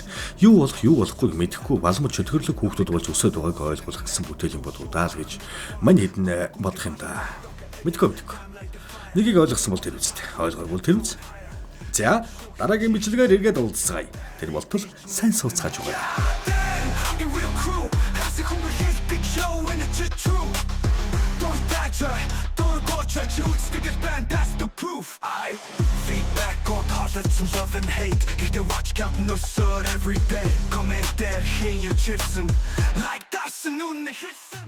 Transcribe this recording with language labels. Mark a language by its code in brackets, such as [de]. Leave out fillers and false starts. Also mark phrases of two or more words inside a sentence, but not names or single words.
[mn] Юу болох, юу болохгүйг мэдэхгүй балмад чөтгөрлөг хүүхдүүд болж өсөд байгааг ойлгуулах гэсэн бүтээл юм болов даа л гэж мань хэдэн бодох юм да. Мэдгүй. Нэгийг ойлгосон бол тэр үстэй. Ойлгоогүй тэр үс. За, дараагийн бичлэгээр эргээд уулзцгаая. Тэр болтол сайн сууцгааж өгöö. [en] Some love and hate. Get the watch counting no every day. Come in there, hear your chips and like that's the noon.